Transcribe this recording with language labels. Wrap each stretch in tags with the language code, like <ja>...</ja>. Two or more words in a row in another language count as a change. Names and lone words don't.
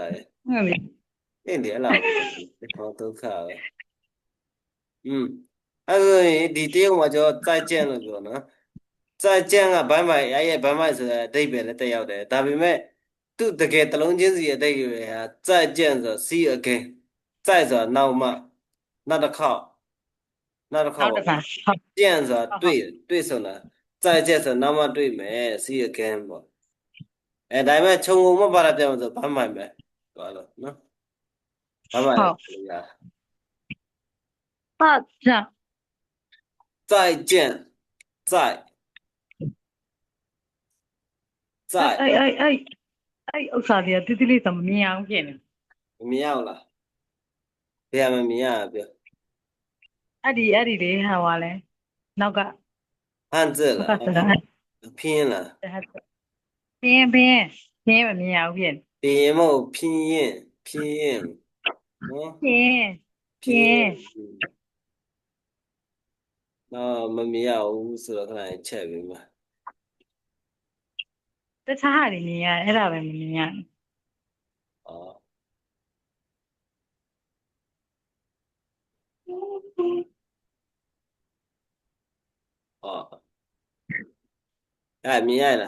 <my>ဟုတ်လေ အဲ့ဒီအဲ့လားဟောဒုက္ခပဲအဲ့ဆိုရင်ဒီတရုတ်မှာကျွန်တော်再见လို့ပြောနော်再见ကဘိုင်အဲ့ရဲ့ဘိုင်ဆိုတဲ့အဓိပ္ပာယ်လည်းတက်ရောက်တယ်ဒါပေမဲ့သူ့တကယ်တလုံးချင်းစီအဓိပ္ပာယ်ဟာ再见ဆို</my> <en>see again</en> <my>再ဆိုတာနောက်မှနောက်တစ်ခေါက်နောက်တစ်ခေါ နော က် က်တစ်ခါဟုတ် 见ဆိုတာတွေ့ဆိုတာ再见ဆိုနောက်မှတွေ့မယ်</my> <en>see again</en> <my>ပေါ့ဒါပေမဲ့ခြုံငုံမပါတာပြောမှာဆိုဘိုင်ပဲသွားလို့နော်ဘိုင်ရ ပတ်ကြ</my> <zh>再见再</zh> <my>အဲ့ဥစ္စာတွေကတိတိလေးဆိုမမြင်အောင်ဖြစ်နေ မမြင်ရဘူးလားဘယ်မှာမြင်ရပြော အဲ့ဒီလေးဟာပါလဲနောက်က</my> <zh>汉字了拼音了</zh> <my>ပြင်းမမြင်အောင်ဖြစ်</my> <zh>拼音冇拼音</zh> <my>ပြင်း မမြင်ရဘူးဆိုတော့ခဏချက်ပြီးမှာ တခြားဟာတွေမြင်ရအဲ့ဒါပဲမမြင်ရ မြင်ရလား</my>